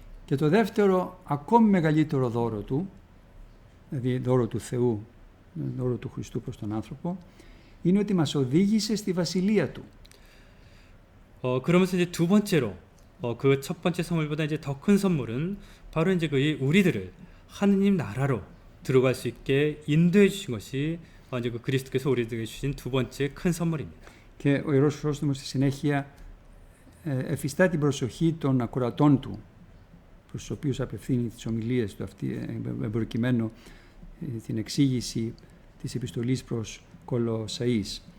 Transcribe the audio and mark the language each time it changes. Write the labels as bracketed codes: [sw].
[el] Και το δεύτερο, ακόμη μεγαλύτερο δώρο Του, δηλαδή δώρο του Θεού, δώρο του Χριστού προς τον άνθρωπο, είναι ότι μας οδήγησε στη βασιλεία Του. [ko] 그러면서 이제 두 번째로 그 첫 번째 선물보다 이제 더 큰 선물은 바로 이제 우리들을 하느님 나라로 들어갈 수 있게 인도해 주신 것이 이제 그리스도께서 우리들에게 주신 두 번째 큰 선물입니다. [el] Και ο Ιερός Χρυσόστομος στη συνέχεια εφιστά την προσοχή των ακροατών Του, προς τους οποίους απευθύνει τις ομιλίες του, προκειμένου την εξήγηση της επιστολής προς Κολοσσαείς.